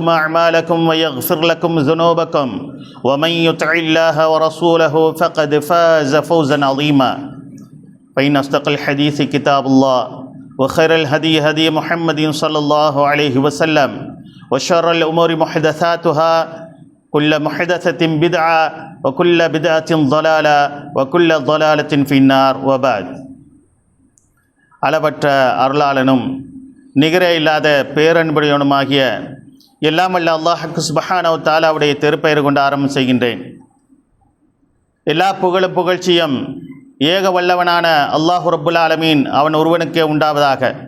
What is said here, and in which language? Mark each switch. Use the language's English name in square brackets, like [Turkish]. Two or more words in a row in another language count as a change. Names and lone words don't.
[Arabic] أعمالكم ويغفر لكم ذنوبكم ومن يطع الله ورسوله فقد فاز فوزا عظيما فإن أصدق الحديث كتاب الله وخير الهدي هدي محمد صلى الله عليه وسلم وشر الأمور محدثاتها كل محدثة بدعة وكل بدعة ضلالة وكل ضلالة في النار وبعد [Tamil] அளவற்ற அருளாளனும் நிகரே இல்லாத பேரன்புடையவனுமாகிய எல்லாம் வல்ல அல்லாஹ்வுக்கு [Arabic] سبحانه وتعالى [Tamil] திருப்பெயர் கொண்டு ஆரம்பம் செய்கின்றேன். எல்லா புகழும் புகழ்ச்சியும் ஏக வல்லவனான அல்லாஹ் [Arabic] رب العالمين [Tamil] அவன் ஒருவனுக்கே உண்டாவதாக.